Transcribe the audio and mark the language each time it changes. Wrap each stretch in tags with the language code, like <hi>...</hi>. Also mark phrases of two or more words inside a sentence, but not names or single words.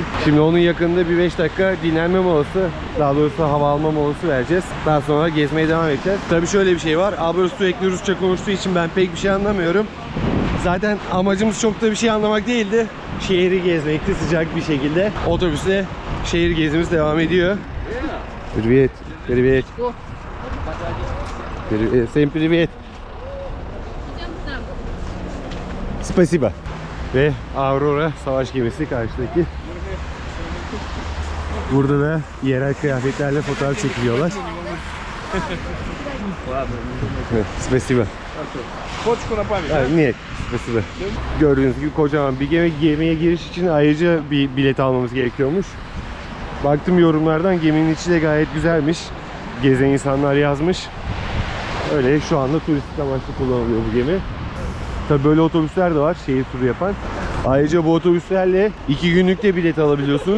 <tr>Şimdi onun yakınında bir 5 dakika dinlenme molası, daha doğrusu hava alma molası vereceğiz. Daha sonra gezmeye devam edeceğiz. Tabii şöyle bir şey var. Abla sürekli Rusça konuştuğu için ben pek bir şey anlamıyorum. Zaten amacımız çok da bir şey anlamak değildi. Şehri gezmekti sıcak bir şekilde. Otobüsle şehir gezimiz devam ediyor.</tr> <ru>Привет. Привет. Всем привет. Спасибо.</ru> <tr>Ve Aurora savaş gemisi karşıdaki. Burada da yerel kıyafetlerle fotoğraf çekiliyorlar.</tr> <ru>Спасибо. Фоточку на память. Нет, спасибо.</ru> <tr>Gördüğünüz gibi kocaman bir gemi. Gemiye giriş için ayrıca bir bilet almamız gerekiyormuş. Baktım yorumlardan, geminin içi de gayet güzelmiş. Gezen insanlar yazmış. Öyle şu anda turistik amaçlı kullanılıyor bu gemi. Tabii böyle otobüsler de var, şehir turu yapan. Ayrıca bu otobüslerle 2 günlük de bilet alabiliyorsunuz.</tr>